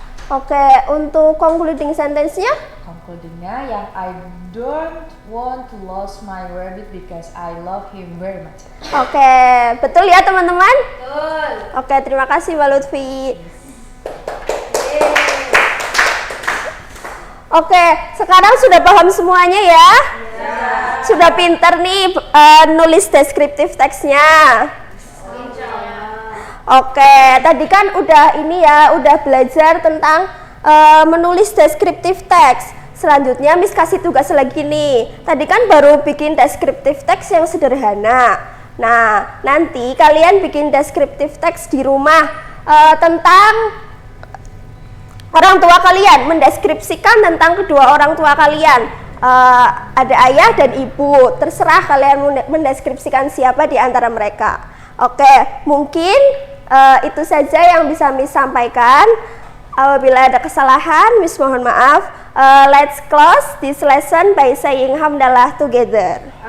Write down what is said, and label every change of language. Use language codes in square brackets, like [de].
[id] Oke, untuk concluding sentence-nya? Concluding-nya yang [en] I don't want to lose my rabbit because I love him very much. [id] Oke, betul ya teman-teman? Betul. Oke, terima kasih Mbak Lutfi. Oke, sekarang sudah paham semuanya ya? Sudah pinter nih nulis deskriptif teksnya. Oke, tadi kan udah ini ya, udah belajar tentang menulis deskriptif teks. Selanjutnya Miss kasih tugas lagi nih. Tadi kan baru bikin deskriptif teks yang sederhana. Nah, nanti kalian bikin deskriptif teks di rumah tentang orang tua kalian, mendeskripsikan tentang kedua orang tua kalian. Ada ayah dan ibu, terserah kalian mendeskripsikan siapa di antara mereka. Oke, mungkin itu saja yang bisa Miss sampaikan. Apabila ada kesalahan, Miss mohon maaf. [en] Let's close this lesson by saying hamdalah together.